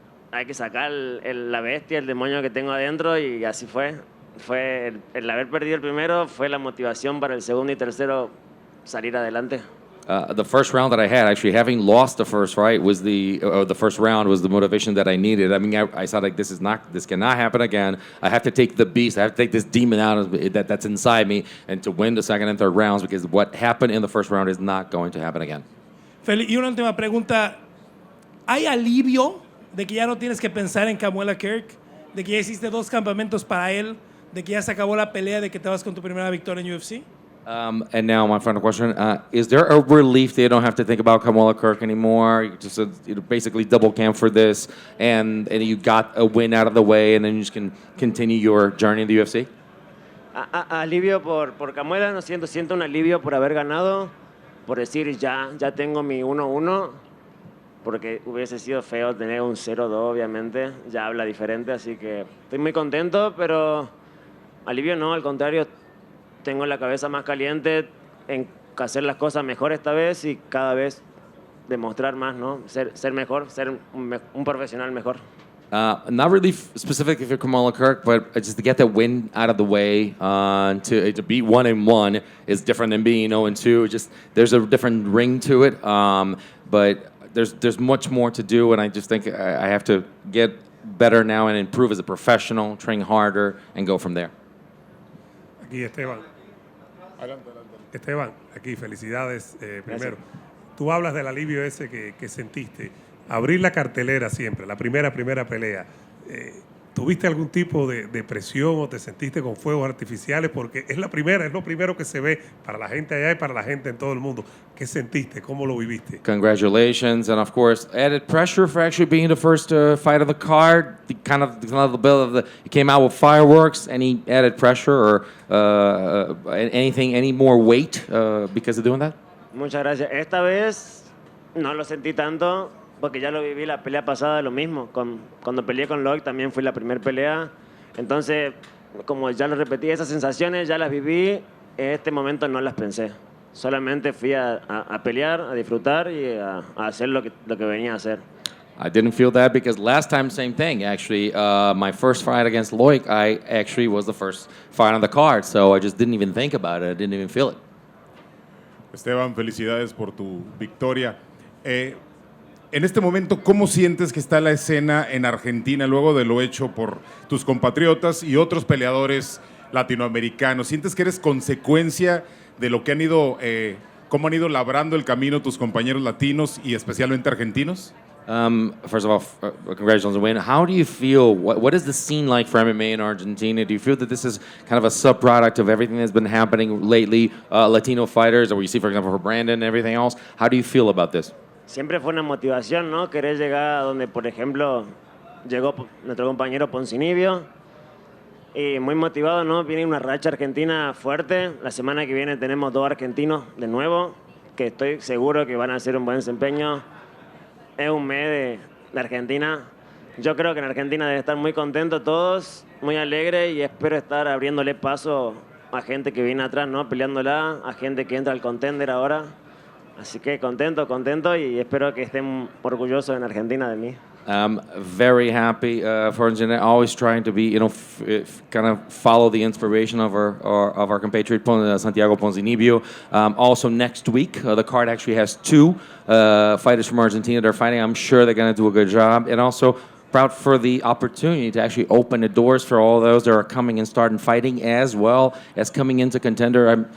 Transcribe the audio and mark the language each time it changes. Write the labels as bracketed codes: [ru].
[es] Hay que sacar la bestia, el demonio que tengo adentro, y así fue. El haber perdido el primero fue la motivación para el segundo y tercero salir adelante. [en] The first round that I had, actually having lost the first fight, was the first round was the motivation that I needed. I mean, I thought this cannot happen again. I have to take the beast, I have to take this demon out of that's inside me, and to win the second and third rounds, because what happened in the first round is not going to happen again. [es] Y una última pregunta, ¿hay alivio de que ya no tienes que pensar en Kamuela Kirk, de que ya hiciste 2 campamentos para él, de que ya se acabó la pelea, de que te vas con tu primera victoria en UFC? [en] And now my final question, is there a relief that you don't have to think about Kamuela Kirk anymore? You just basically double camp for this, and you got a win out of the way, and then you just can continue your journey in the UFC? [es] Alivio por Kamuela, no siento un alivio por haber ganado, por decir ya tengo mi 1-1, porque hubiese sido feo tener un 0-2, obviamente, ya habla diferente, así que estoy muy contento, pero alivio no, al contrario, tengo la cabeza más caliente en hacer las cosas mejor esta vez y cada vez demostrar más, ¿no? Ser mejor, ser un profesional mejor. [en] Not really specific for Kamuela Kirk, but just to get that win out of the way, to be 1-1 is different than being 0-2. Just there's a different ring to it, but there's much more to do, and I just think I have to get better now and improve as a professional, train harder, and go from there. [es] Aquí Esteban. Esteban, aquí felicidades primero. Tú hablas del alivio ese que sentiste. Abrir la cartelera siempre, la primera pelea. ¿Tuviste algún tipo de presión o te sentiste con fuegos artificiales? Porque es lo primero que se ve para la gente allá y para la gente en todo el mundo. ¿Qué sentiste? ¿Cómo lo viviste? [en] Congratulations, and of course, added pressure for actually being the first fight of the card. The kind of the bill of it came out with fireworks. Any added pressure or any more weight because of doing that? [es] Muchas gracias. Esta vez no lo sentí tanto porque ya lo viví la pelea pasada, lo mismo. Cuando peleé con Loic también fue la primera pelea. Entonces, como ya lo repetí, esas sensaciones ya las viví. En este momento no las pensé. Solamente fui a pelear, a disfrutar y a hacer lo que venía a hacer. [en] I didn't feel that because last time, same thing. Actually, my first fight against Loic, I actually was the first fight on the card, so I just didn't even think about it. I didn't even feel it. [es] Esteban, felicidades por tu victoria. En este momento, ¿cómo sientes que está la escena en Argentina luego de lo hecho por tus compatriotas y otros peleadores latinoamericanos? ¿Sientes que eres consecuencia de lo que cómo han ido labrando el camino tus compañeros latinos y especialmente argentinos? [en] First of all, congratulations on the win. How do you feel? What is the scene like for MMA in Argentina? Do you feel that this is kind of a subproduct of everything that's been happening lately, Latino fighters, or what you see, for example, for Brandon and everything else? How do you feel about this? [es] Siempre fue una motivación, ¿no? Querer llegar a donde, por ejemplo, llegó nuestro compañero Poncinibio. Y muy motivado, ¿no? Viene una racha argentina fuerte. La semana que viene tenemos 2 argentinos de nuevo, que estoy seguro que van a hacer un buen desempeño. Es un mes de Argentina. Yo creo que en Argentina deben estar muy contentos todos, muy alegres, y espero estar abriéndole paso a gente que viene atrás, ¿no? Peleándola, a gente que entra al contender ahora. Así que contento y espero que estén orgullosos en Argentina de mí. [en] I'm very happy for Argentina, always trying to be, kind of follow the inspiration of our compatriot Santiago Ponzinibbio. Also next week, the card actually has 2 fighters from Argentina that are fighting. I'm sure they're going to do a good job. And also proud for the opportunity to actually open the doors for all those that are coming and starting fighting as well as coming into contender.